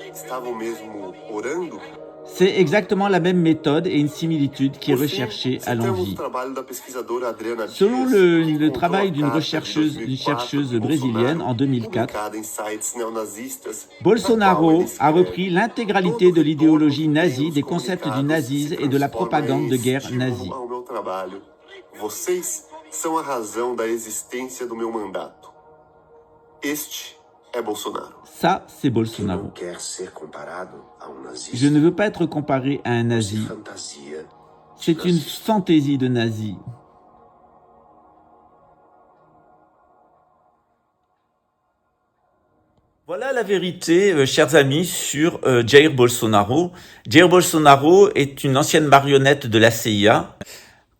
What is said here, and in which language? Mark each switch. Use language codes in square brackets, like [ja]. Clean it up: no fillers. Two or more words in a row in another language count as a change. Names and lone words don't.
[fr] C'est exactement la même méthode et une similitude qui est recherchée à l'envie. Selon le travail d'une chercheuse brésilienne en 2004, Bolsonaro a repris l'intégralité de l'idéologie nazie, des concepts du nazisme et de la propagande de guerre nazie. [pt] Vocês são a razão da existência do meu mandato. Este é Bolsonaro. [fr] Ça, c'est Bolsonaro. [pt] Quer ser comparado a nazista. [fr] Je ne veux pas être comparé à un nazi. C'est une fantaisie de nazi. Voilà la vérité, chers amis, sur Jair Bolsonaro. Jair Bolsonaro est une ancienne marionnette de la CIA.